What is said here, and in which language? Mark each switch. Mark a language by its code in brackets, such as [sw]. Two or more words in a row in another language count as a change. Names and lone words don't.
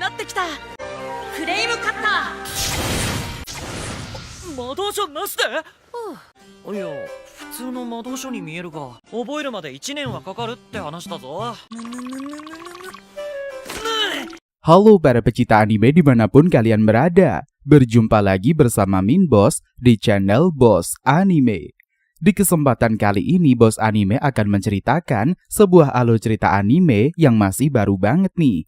[ja] きた。フレームカッター。魔導書なしで？いや、普通の魔導書に見えるが、覚えるまで1年はかかるって話だぞ。 [id] Halo para pecinta anime dimanapun kalian berada. Berjumpa lagi bersama Min Boss di channel Boss Anime. Di kesempatan kali ini Boss Anime akan menceritakan sebuah alur cerita anime yang masih baru banget nih.